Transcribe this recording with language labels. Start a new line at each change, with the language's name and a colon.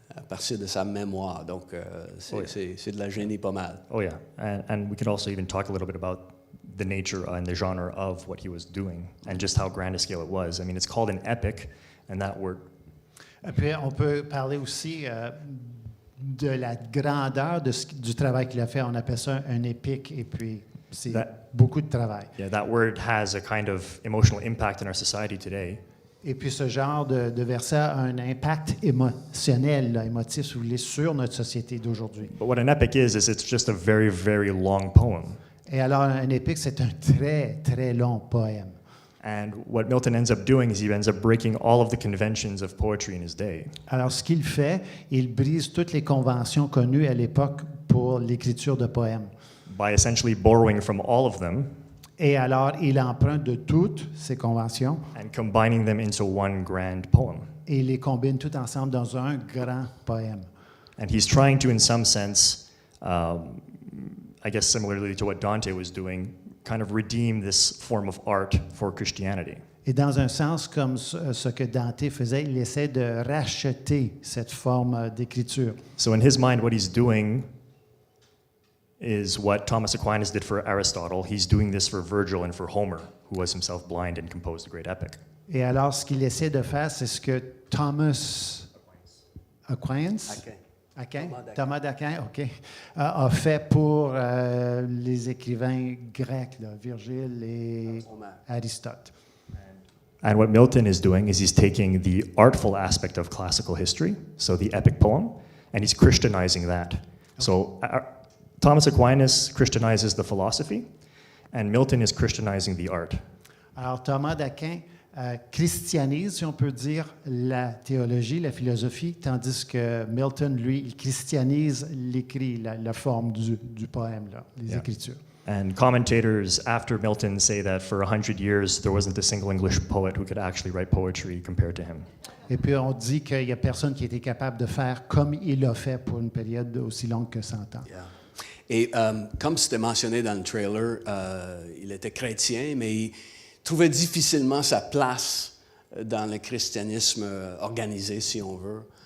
French: à partir de sa mémoire. Donc, c'est de la génie pas mal.
English: Oh yeah, and we could also even talk a little bit about the nature and the genre of what he was doing and just how grand a scale it was. I mean, it's called an epic, and that word.
French: Et puis, on peut parler aussi de la grandeur du travail qu'il a fait. On appelle ça un épique, et puis c'est beaucoup de travail.
English: Yeah, that word has a kind of emotional impact in our society today.
French: Et puis ce genre de verset a un impact émotionnel, là, émotif, si vous voulez, sur notre société d'aujourd'hui.
English: But what an epic is it's just a very, very long poem.
French: Et alors, un épique, c'est un très, très long poème.
English: And what Milton ends up doing is he ends up breaking all of the conventions of poetry in his day.
French: Alors, ce qu'il fait, il brise toutes les conventions connues à l'époque pour l'écriture de poèmes.
English: By essentially borrowing from all of them.
French: Et alors, il emprunte de toutes ces conventions.
English: And combining them into one grand poem.
French: Et il les combine toutes ensemble dans un grand poème.
English: And he's trying to, in some sense, I guess similarly to what Dante was doing, kind of redeem this form of art for Christianity.
French: Et dans un sens, comme ce que Dante faisait, il essaie de racheter cette forme d'écriture.
English: So in his mind, what he's doing is what Thomas Aquinas did for Aristotle. He's doing this for Virgil and for Homer, who was himself blind and composed a great epic.
French: Et alors, ce qu'il essaie de faire, c'est ce que Thomas Aquinas, Thomas d'Aquin, OK, a fait pour les écrivains grecs, là, Virgile et Aristote.
English: And what Milton is doing is he's taking the artful aspect of classical history, so the epic poem, and he's Christianizing that. Okay. So Thomas Aquinas Christianizes the philosophy, and Milton is Christianizing the art.
French: Alors Thomas d'Aquin christianise, si on peut dire, la théologie, la philosophie, tandis que Milton, lui, il christianise l'écrit, la forme du poème, là, les écritures.
English: And commentators after Milton say that for 100 years, there wasn't a single English poet who could actually write poetry compared to him.
French: Et puis on dit qu'il n'y a personne qui était capable de faire comme il a fait pour une période aussi longue que 100 ans.
English: Yeah.
French: Et comme c'était mentionné dans le trailer, il était chrétien, mais il trouvait difficilement sa place dans le christianisme organisé, si on veut.